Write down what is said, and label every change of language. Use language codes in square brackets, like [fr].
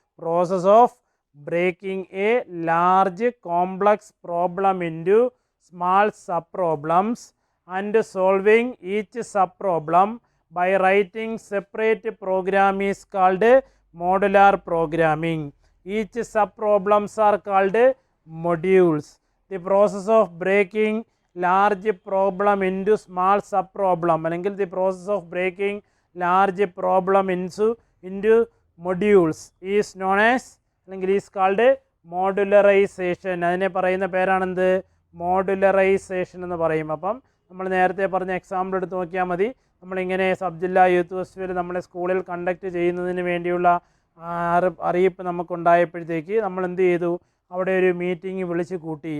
[en] Process of breaking a large complex problem into small sub problems and solving each sub problem by writing separate program is called modular programming. Each sub problems are called modules. The process of breaking large problem into small sub problem, അല്ലെങ്കിൽ the process of breaking large problem into modules is known as, അല്ലെങ്കിൽ is called modularization. [ml] അതിനെ പറയുന്ന പേരാണെന്ത്, modularization എന്ന് പറയും. അപ്പം നമ്മൾ നേരത്തെ പറഞ്ഞ എക്സാമ്പിൾ എടുത്ത് നോക്കിയാൽ മതി. നമ്മളിങ്ങനെ സബ് ജില്ലാ യൂത്ത് ഫെസ്റ്റിവൽ നമ്മളെ സ്കൂളിൽ കണ്ടക്ട് ചെയ്യുന്നതിന് വേണ്ടിയുള്ള അറിയിപ്പ് നമുക്കുണ്ടായപ്പോഴത്തേക്ക് നമ്മൾ എന്ത് ചെയ്തു, അവിടെ ഒരു മീറ്റിംഗ് വിളിച്ച് കൂട്ടി.